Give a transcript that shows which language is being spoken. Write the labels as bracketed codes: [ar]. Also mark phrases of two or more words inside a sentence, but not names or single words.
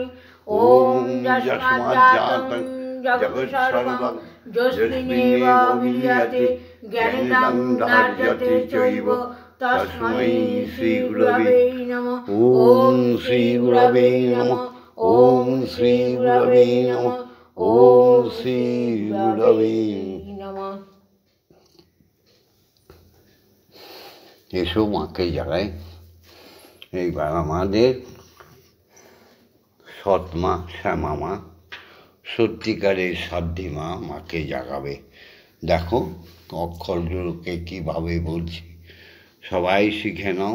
[sa] ওম যস্মাজ্জাতং জগৎসর্বং যস্মিন্নেব বিলীয়তে জ্ঞানিনাং ধার্যতে চৈব তস্मै শ্রীগুরবে নমঃ। ওম শ্রীগুরবে নমঃ। ওম শ্রীগুরবে নমঃ। ওম শ্রীগুরবে নমঃ। [bn] এসো মাকে জাগাই। এইবার আমাদের সৎমা শ্যামা মা, সত্যিকারের সাধ্যী মা, মাকে জাগাবে। দেখো অক্ষরগুলোকে কীভাবে বলছি, সবাই শিখে নাও।